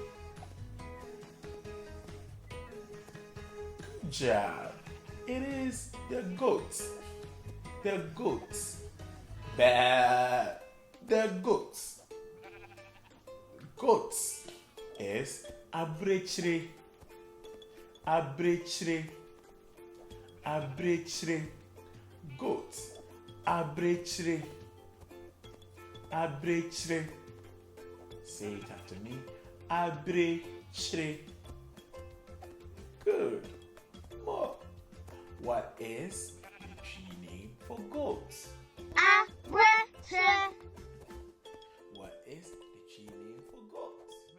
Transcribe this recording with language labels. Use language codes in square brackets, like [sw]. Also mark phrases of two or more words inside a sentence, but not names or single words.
[en] Good job. It is the goats. The goats. Bah. The goats. Goats is abrechre. Abrechre. Abrechre. Goats. Abrechre. Abrechre. Say it after me. Abrechre. Good. More. What is the tree name for goats? Abrechre. What is the tree name for goats?